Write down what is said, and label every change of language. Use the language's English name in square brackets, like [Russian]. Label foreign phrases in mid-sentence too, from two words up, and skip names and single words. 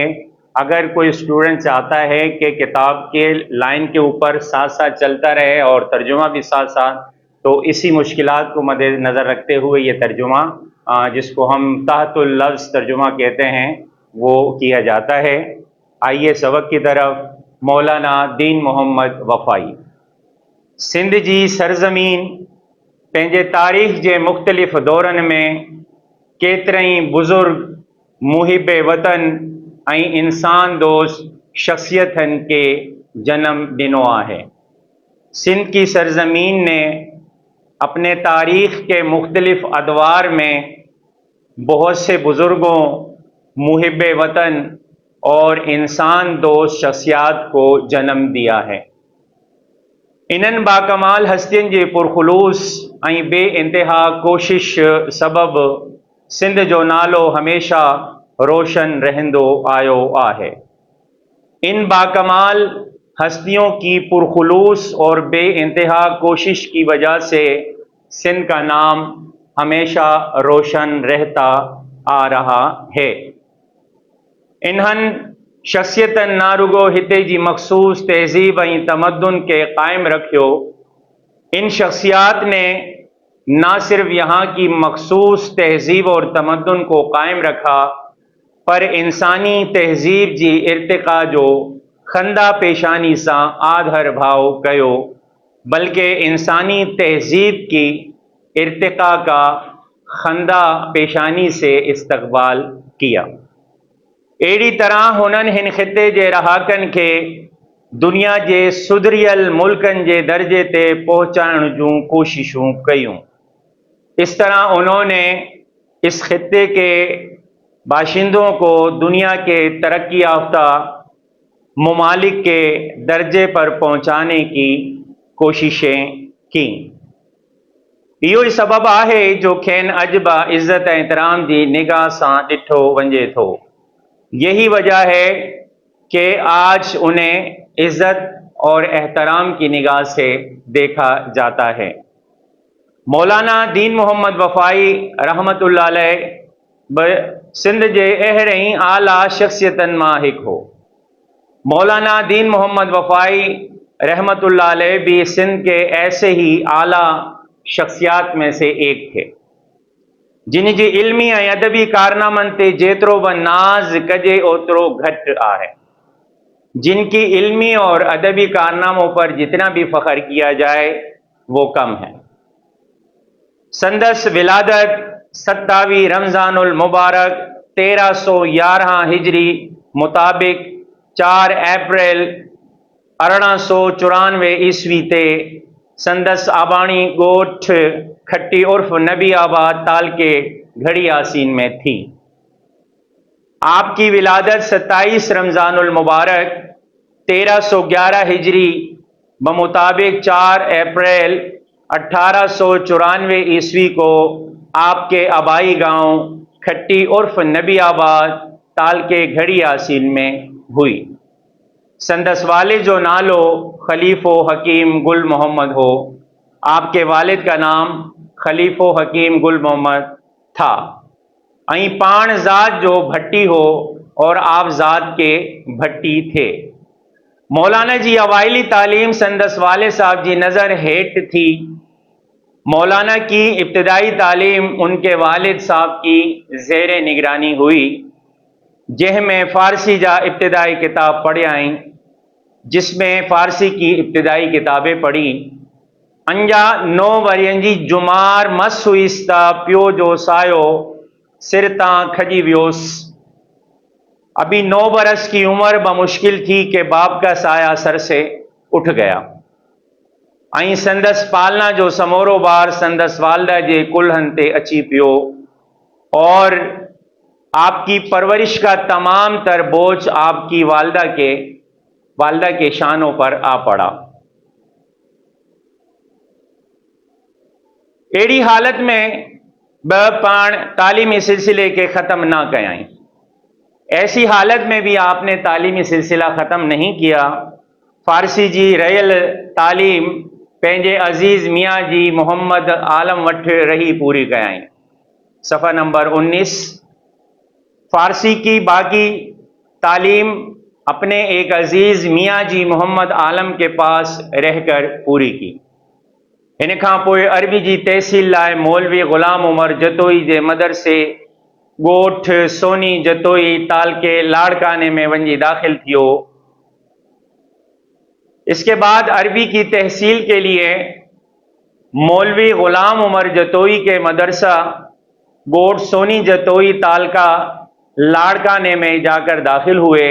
[Urdu] اگر کوئی اسٹوڈنٹ چاہتا ہے کہ کتاب کے لائن کے اوپر ساتھ ساتھ چلتا رہے اور ترجمہ بھی ساتھ ساتھ، تو اسی مشکلات کو مدنظر رکھتے ہوئے یہ ترجمہ، جس کو ہم تحت اللفظ ترجمہ کہتے ہیں، وہ کیا جاتا ہے. آئیے سبق کی طرف. [Sindhi] मौलाना दीन मोहम्मद वफ़ाई। सिंध जी सरज़मीन पंहिंजे तारीख़ जे मुख़्तलिफ़ दौरनि में केतिरई बुज़ुर्ग मुहिब वतन ऐं इंसान दोस्त शख्सियतन के जन्म ॾिनो आहे। [Urdu] سندھ کی سرزمین نے اپنے تاریخ کے مختلف ادوار میں بہت سے بزرگوں، محب وطن اور انسان دوست شخصیات کو جنم دیا ہے. [Sindhi] इन्हनि बाकमाल हस्तियुनि जे पुरखुलूस ऐं बे इंतहा कोशिश सबब सिंध जो नालो हमेशा रोशन रहंदो आयो आहे। [Urdu] ان باکمال ہستیوں کی پرخلوص اور بے انتہا کوشش کی وجہ سے سندھ کا نام ہمیشہ روشن رہتا آ رہا ہے. [Sindhi] इन्हनि शख्सियतन ना रुगो हिते जी मखसूस तहज़ीब ऐं तमद्दुन के कायम [Urdu] रखियो, ان شخصیات نے نہ صرف یہاں کی مخصوص تہذیب اور تمدن کو قائم رکھا, [Sindhi] पर इंसानी तहज़ीब जी इर्तिक़ा जो खंदा पेशानी सां आधर भाव कयो, [Urdu] بلکہ انسانی تہذیب کی ارتقا کا خندہ پیشانی سے استقبال کیا. [Sindhi] अहिड़ी तरह हुननि हिन ख़िते जे रहाकनि के दुनिया जे सुधरियल मुल्कनि जे दर्जे ते पहुचाइण जूं कोशिशूं कयूं। [Urdu] اس طرح انہوں نے اس خطے کے باشندوں کو دنیا کے ترقی یافتہ ممالک کے درجے پر پہنچانے کی کوششیں کی. [Sindhi] इहो ई सबब आहे जो खेनि अॼु बि इज़्ज़त ऐं एहतराम जी निगाह सां ॾिठो वञे थो। [Urdu] یہی وجہ ہے کہ آج انہیں عزت اور احترام کی نگاہ سے دیکھا جاتا ہے. [Sindhi] मौलाना दीन मोहम्मद वफ़ाई रहमतुल्लाह अलैह सिंध जे अहिड़े ही आला शख्सियतन मां हिकु हो। [Urdu] مولانا دین محمد وفائی رحمۃ اللہ علیہ بھی سندھ کے ایسے ہی اعلیٰ شخصیات میں سے ایک تھے, [Sindhi] जिन जी इल्मी ऐं अदबी कारनामनि ते जेतिरो बि नाज़ कजे ओतिरो घटि आहे। [Urdu] جن کی علمی اور ادبی کارناموں پر جتنا بھی فخر کیا جائے وہ کم ہے. [Sindhi] संदस विलादत 27 रमज़ानुल मुबारक 1311 हिजरी मुताबिक 4 अप्रैल 1894 ईस्वी ते संदस आबाणी ॻोठ खट्टी उर्फ नबी आबाद तालके घड़ी यासीन में थी। [Urdu] آپ کی ولادت 27 رمضان المبارک 1311 ہجری بمطابق 4 اپریل 1894 عیسوی کو آپ کے آبائی گاؤں کھٹی عرف نبی آباد تعلقہ گھڑی یاسین میں ہوئی. [Sindhi] संदस वालिद जो नालो खलीफो हकीम गुल मोहम्मद हो। [Urdu] آپ کے والد کا نام خلیفو حکیم گل محمد تھا. [Sindhi] ऐं पाण ज़ात जो भट्टी हो [Urdu] اور آپ ذات کے بھٹی تھے. [Sindhi] मौलाना जी अवाइली तालीम संदस वाले साहब जी नज़र हेठ थी। [Urdu] مولانا کی ابتدائی تعلیم ان کے والد صاحب کی زیر نگرانی ہوئی, [Sindhi] जिसमें फ़ारसी जा इब्तदाई किताब पढ़ियाई, [Urdu] جس میں فارسی کی ابتدائی کتابیں پڑھی. [Sindhi] अंजा 9 वरियनि जी जुमार मस हुईस त पियो जो सायो सिर तां खजी वियोसि। [Urdu] ابھی 9 برس کی عمر بمشکل تھی کہ باپ کا سایہ سر سے اٹھ گیا. [Sindhi] ऐं संदस पालना जो समोरो बार संदस वालदा जे कुल्हनि ते अची पियो [Urdu] اور آپ کی پرورش کا تمام تر بوجھ آپ کی والدہ کے شانوں پر آ پڑا. [Sindhi] अहिड़ी हालत में पाण तालीमी सिलसिले के ख़त्म ना कयाई। [Urdu] ایسی حالت میں بھی آپ نے تعلیمی سلسلہ ختم نہیں کیا. [Sindhi] फारसी जी रहियल तालीम पंहिंजे अज़ीज़ मियाँ जी मोहम्मद आलम वटि रही पूरी कयाई। [Urdu] صفحہ نمبر 19. فارسی کی باقی تعلیم اپنے ایک عزیز میاں جی محمد عالم کے پاس رہ کر پوری کی. [Sindhi] इन खां पोइ अरबी जी तहसील लाइ मौलवी ग़ुलाम उमर जतोई जे मदरसे ॻोठ सोनी जतोई तालके लाड़काने में वञी दाखिल थियो। [Urdu] اس کے بعد عربی کی تحصیل کے لیے مولوی غلام عمر جتوئی کے مدرسہ گوٹھ سونی جتوئی تعلقہ لاڑکانے میں جا کر داخل ہوئے.